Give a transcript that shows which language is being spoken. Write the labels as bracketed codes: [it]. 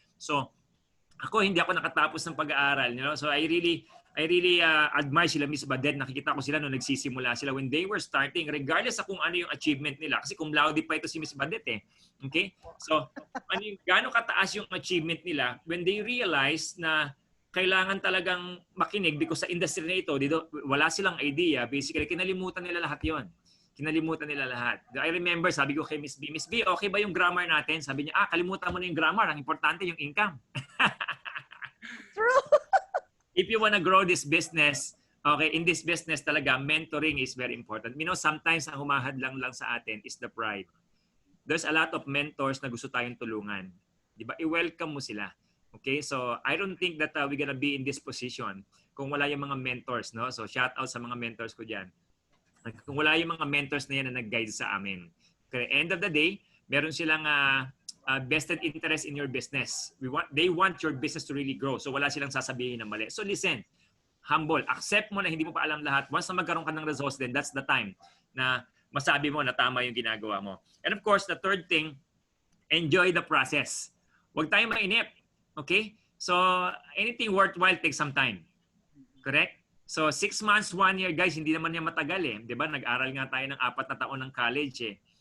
[tl] So ako, hindi ako nakatapos ng pag-aaral. [en] So I really admire [tl] sila, [en] Miss Badet. [tl] Nakikita ko sila nung nagsisimula sila [en] when they were starting, regardless [tl] sa kung ano yung achievement nila. Kasi cum laude pa ito si Miss Badet eh. Okay? So, gaano kataas yung achievement nila [en] when they realize [tl] na kailangan talagang makinig [en] because [tl] sa industry na ito, dito, wala silang idea. Basically, kinalimutan nila lahat yon. Kinalimutan nila lahat. [en] I remember, [tl] sabi ko kay Miss B, okay ba yung grammar natin? Sabi niya, kalimutan mo na yung grammar. Ang importante yung income. [en] True. If you wanna grow this business, okay, in this business talaga, mentoring is very important. Sometimes [tl] ang humahadlang lang sa atin [en] is the pride. There's a lot of mentors [tl] na gusto tayong tulungan. Di ba? I-welcome mo sila. [en] Okay? So, I don't think that we're gonna be in this position [tl] kung wala yung mga mentors, no? So, [en] shout out [tl] sa mga mentors ko dyan. Kung wala yung mga mentors na yan na nag-guide sa amin. [en] Okay, end of the day, [tl] meron silang [en] vested interest in your business. They want your business to really grow. [tl] So wala silang sasabihin na mali. [en] So listen, humble. [tl] Accept mo na hindi mo pa alam lahat. Once na magkaroon ka ng results, [en] then that's the time [tl] na masabi mo na tama yung ginagawa mo. [en] And of course, the third thing, enjoy the process. [tl] Huwag tayong mainip. [en] Okay? So anything worthwhile takes some time. [tl] Correct? [en] So 6 months, 1 year, guys, [tl] hindi naman yan matagal eh. Di ba? Nag-aral nga tayo ng 4 na taon ng college eh.